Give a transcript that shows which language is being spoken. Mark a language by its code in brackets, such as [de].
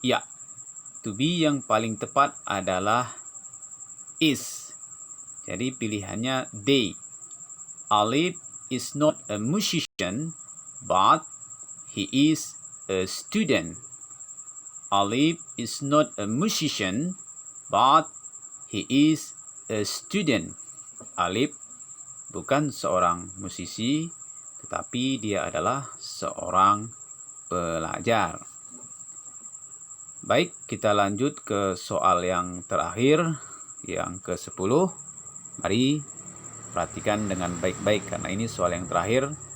[id] Ya, to be yang paling tepat adalah is. Jadi pilihannya they. [en] Alif is not a musician, but he is a student. Alif is not a musician, but he is a student. [id] Alif bukan seorang musisi, tetapi dia adalah seorang pelajar. Baik, kita lanjut ke soal yang terakhir, yang ke-10. Mari perhatikan dengan baik-baik karena ini soal yang terakhir.